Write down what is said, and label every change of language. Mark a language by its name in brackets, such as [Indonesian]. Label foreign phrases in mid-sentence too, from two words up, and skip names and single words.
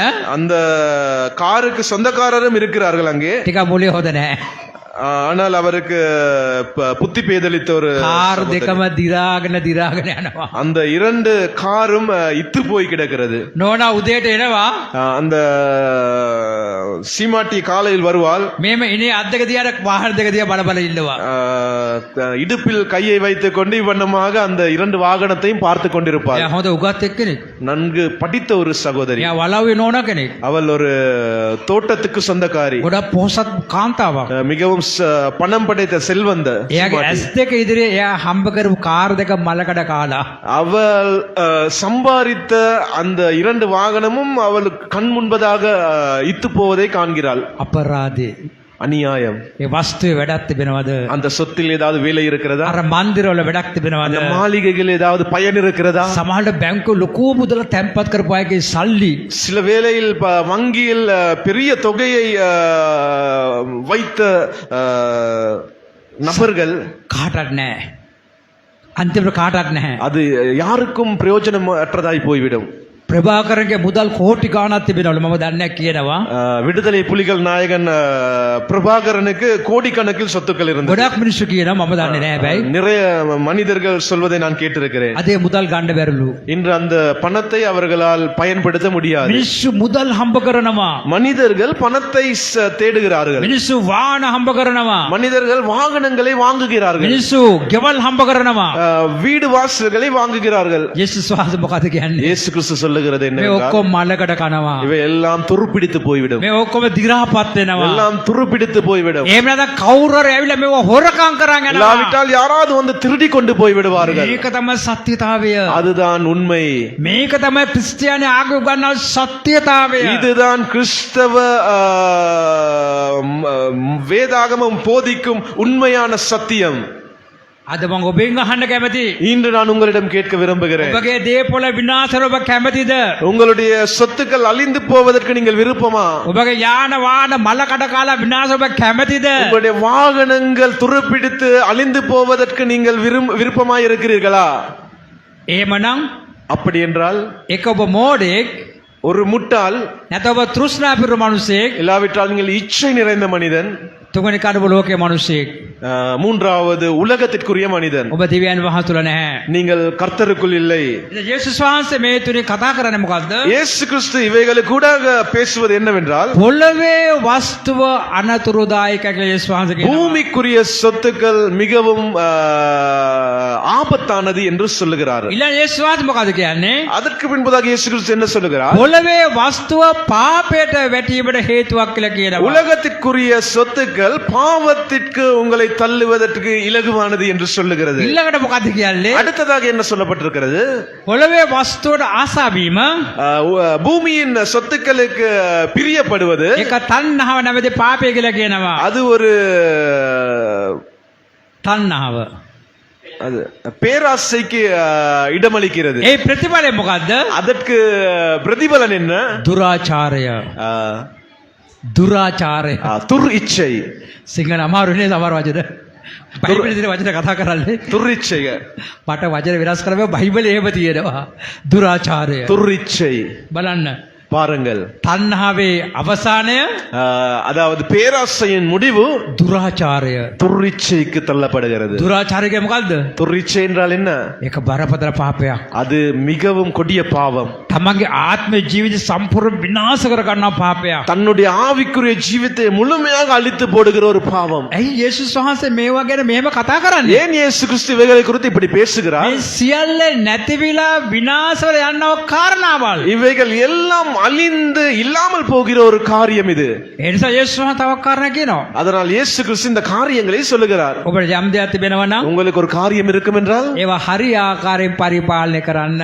[Tamil] அந்த காருக்கு சொந்தக்காரரும் இருக்கிறார்கள் அங்கே. [Sinhala] ටිකක් මොලේ හොද නැහැ. [Tamil] ஆனால் அவருக்கு புத்தி பேதலித்த ஒரு [Sinhala] කාර් දෙකම දිරාගෙන යනවා. [Tamil] அந்த 2 காரும் இத்து போய் கிடக்கிறது. [Sinhala] නෝනා උදේට එනවා. [Tamil] அந்த சீமாட்டி காலையில் வருவாள். [Sinhala] මේම ඉනේ අත් දෙක දිහාට වාහන දෙක දිහා බල බල ඉන්නවා. [Tamil] இடுப்பில் கையை வைத்துக் கொண்டு இவ்வண்ணமாக அந்த 2 வாகனத்தையும் பார்த்து கொண்டிருப்பாள். [Sinhala] එයා හොඳ උගත් එක්කෙනෙක්. [Tamil] நன்கு படித்த ஒரு சகோதரி. [Sinhala] එයා වලව්වේ නෝනා කෙනෙක්. [Tamil] அவள் ஒரு தோட்டத்துக்கு சொந்தக்காரி. [Sinhala] ගොඩක් පොහොසත් කාන්තාවක්. [Tamil] மிகவும் பணம் படைத்த செல்வந்த. [Sinhala] එයාගේ ඇස් දෙක ඉදිරියේ එයා හම්බ කරපු කාර් දෙක මලකඩ කාලා. [Tamil] அவள் சம்பாதித்த அந்த 2 வாகனமும் அவளுக்கு கண் முன்பதாக இத்து போவதை காண்கிறாள். [Sinhala] අපරාධේ. [Tamil] அநியாயம். [Sinhala] ඒ වස්තුවේ වැඩක් තිබෙනවද? [Tamil] அந்த சொத்தில் ஏதாவது வேலை இருக்கிறதா? [Sinhala] අර මන්දිරවල වැඩක් තිබෙනවද? [Tamil] அந்த மாளிகைகள் ஏதாவது பயன் இருக்கிறதா? [Sinhala] සමහරට බැංකුව ලොකු මුදල තැන්පත් කරපු අයගේ සල්ලි [Tamil] சில வேளையில் வங்கியில் பெரிய தொகையை வைத்த நபர்கள் [Sinhala] කාටවත් නැහැ. අන්තිමට කාටවත් නැහැ. [Tamil] அது யாருக்கும் பிரயோஜனம் அற்றதாய் போய்விடும். [Sinhala] ප්‍රභාකරන්ගේ මුදල් කෝටි ගාණක් තිබෙනවලු මම දන්නේ නැහැ කියනවා. [Tamil] விடுதலை புலிகள் நாயகன் பிரபாகரனுக்கு கோடிக்கணக்கில் சொத்துக்கள் இருந்தது. [Sinhala] ගොඩක් මිනිස්සු කියනවා මම දන්නේ නැහැ බයි. [Tamil] நிறைய மனிதர்கள் சொல்வதை நான் கேட்டிருக்கிறேன். [Sinhala] අදේ මුදල් ගන්න බැරිලු. [Tamil] இன்று அந்த பணத்தை அவர்களால் பயன்படுத்த முடியாது. [Sinhala] මිනිස්සු මුදල් හම්බ කරනවා. [Tamil] மனிதர்கள் பணத்தை தேடுகிறார்கள். [Sinhala] මිනිස්සු වාහන හම්බ කරනවා. [Tamil] மனிதர்கள் வாகனங்களை வாங்குகிறார்கள். [Sinhala] මිනිස්සු ගෙවල් හම්බ කරනවා. [Tamil] வீடு வாசல்களை வாங்குகிறார்கள். [Sinhala] යේසුස් වහන්සේ මොකද කියන්නේ? [Tamil] இயேசு கிறிஸ்து சொல்லுகிறது [Sinhala] මේ [Tamil] என்னவென்றால், [Sinhala] ඔක්කොම මලකඩ කනවා. [Tamil] இவை எல்லாம் துருப்பிடித்து போய்விடும். [Sinhala] මේ ඔක්කොම දිරාපත් වෙනවා. [Tamil] எல்லாம் துருப்பிடித்து போய்விடும். [Sinhala] එහෙම නැත්නම් කවුරු හරි ඇවිල්ලා මේව හොරකම් කරන් යනවා. [Tamil] இல்லாவிட்டால் யாராவது வந்து திருடி கொண்டு போய் விடுவார்கள். [Sinhala] මේක තමයි සත්‍යතාවය. [Tamil] அதுதான் உண்மை. [Sinhala] මේක තමයි ක්‍රිස්තියානි ආගම ගන්නා සත්‍යතාවය. [Tamil] இதுதான் கிறிஸ்தவ வேதாகமம் போதிக்கும் உண்மையான சத்தியம். [Sinhala] අද මම ඔබෙන් අහන්න කැමති. [Tamil] இன்று நான் உங்களிடம் கேட்க விரும்புகிறேன், [Sinhala] ඔබගේ දේපොළ විනාශර ඔබ කැමතිද? [Tamil] உங்களுடைய சொத்துக்கள் அழிந்து போவதற்கு நீங்கள் விருப்பமா? [Sinhala] ඔබගේ යාන වාහන මලකඩ කාලා විනාශ ඔබ කැමතිද? [Tamil] உங்களுடைய வாகனங்கள் துருப்பிடித்து அழிந்து போவதற்கு நீங்கள் விருப்பமாய் இருக்கிறீர்களா? [Sinhala] එහෙමනම් [Tamil] அப்படி என்றால் [Sinhala] එක ඔබ මෝඩෙක්, [Tamil] ஒரு முட்டாள், [Sinhala] නැත්නම් ඔබ තෘෂ්ණා පිරු මිනිසෙක්, [Tamil] இல்லாவிட்டால் நீங்கள் இச்சை நிறைந்த மனிதன், [Sinhala] තුන්වෙනි කඩපු ලෝකයේ මිනිසෙක්. [Tamil] மூன்றாவது உலகத்திற்குரிய மனிதன். [Sinhala] ඔබ දිව්‍යයන් වහන්සේ තුල නැහැ. [Tamil] நீங்கள் கர்த்தருக்குள் இல்லை. [Sinhala] ඉතින් යේසුස් වහන්සේ මේ තුනේ කතා කරන්නේ මොකද්ද? [Tamil] இயேசு கிறிஸ்து இவைகளுக்கு கூடாக பேசுவது என்னவென்றால் [Sinhala] පොළවේ වස්තුව අනතුරුදායක කියලා යේසුස් වහන්සේ කියනවා. [Tamil] பூமிக்குரிய சொத்துக்கள் மிகவும் ஆபத்தானது என்று சொல்லுகிறார். [Sinhala] ඊළඟ යේසුස් වහන්සේ මොකද කියන්නේ? [Tamil] அதற்கு பின்பதாக இயேசு கிறிஸ்து என்ன சொல்லுகிறார்? [Sinhala] පොළවේ වස්තුව පාපයට වැටීමට හේතුවක් කියලා කියනවා. [Tamil] உலகத்திற்குரிய சொத்துக்கள் பாவத்திற்கு உங்களை தள்ளுவதற்கு இலகுவானது என்று சொல்லுகிறது. [Sinhala] ඊළඟට මොකද කියන්නේ? [Tamil] அடுத்ததாக என்ன சொல்லப்பட்டிருக்கிறது? [Sinhala] පොළවේ වස්තුවට ආසා වීම [Tamil] பூமியின் சொத்துக்களுக்கு பிரியப்படுவது [Sinhala] ඒක තණ්හාව නැමැති පාපය කියලා කියනවා. [Tamil] அது ஒரு [Sinhala] තණ්හාව. [Tamil] அது பேராசைக்கு இடமளிக்கிறது. [Sinhala] ඒ ප්‍රතිඵලය මොකද්ද? [Tamil] அதற்கு பிரதிபலன் என்ன? [Sinhala] දුරාචාරය. දුරාචාරය. [Tamil] துர் இச்சை. [Sinhala] සිංහල අමාරුනේ සමහර වචන. බයිබලයේ තියෙන වචන කතා කරන්නේ. [Tamil] துர் இச்சை. [Sinhala] මට වචන වෙනස් කරලා බයිබලයේ එහෙම තියෙනවා. දුරාචාරය. [Tamil] துர் இச்சை. [Sinhala] බලන්න. [Tamil] பாருங்கள். [Sinhala] තණ්හාවේ අවසානය [Tamil] அதாவது பேராசையின் முடிவு [Sinhala] දුරාචාරය. [Tamil] துர்ரிச்சைக்கு தள்ளப்படுகிறது. [Sinhala] දුරාචාරය කියන්නේ මොකද්ද? [Tamil] துர்ரிச்சை என்றால் என்ன? [Sinhala] ඒක බරපතල පාපයක්. [Tamil] அது மிகவும் கொடிய பாவம். [Sinhala] තමන්ගේ ආත්ම ජීවිත සම්පූර්ණ විනාශ කර ගන්නා පාපයක්. [Tamil] தன்னுடைய ஆவிக்குரிய ஜீவித்தை முழுமையாக அழித்து போடுகிற ஒரு பாவம். [Sinhala] ඇයි යේසුස් වහන්සේ මේවා ගැන මෙහෙම කතා කරන්නේ? [Tamil] ஏன் இயேசு கிறிஸ்து இவைகளை குறித்து இப்படி பேசுகிறார்? [Sinhala] මේ සියල්ල නැතිවිලා විනාශ වෙලා යනව කාරණාවල්. [Tamil] இவைகள் எல்லாம் அழிந்து இல்லாமல் போகிற ஒரு காரியம் இது. [Sinhala] ඒ නිසා යේසුස් වහන්සේ තව කාරණා කියනවා. [Tamil] அதனால் இயேசு கிறிஸ்து இந்த காரியங்களை சொல்லுகிறார். [Sinhala] ඔබට යම් දෙයක් තිබෙනවා නම් [Tamil] உங்களுக்கு ஒரு காரியம் இருக்கும் என்றால் [Sinhala] ඒවා හරි ආකාරයෙන් පරිපාලනය කරන්න.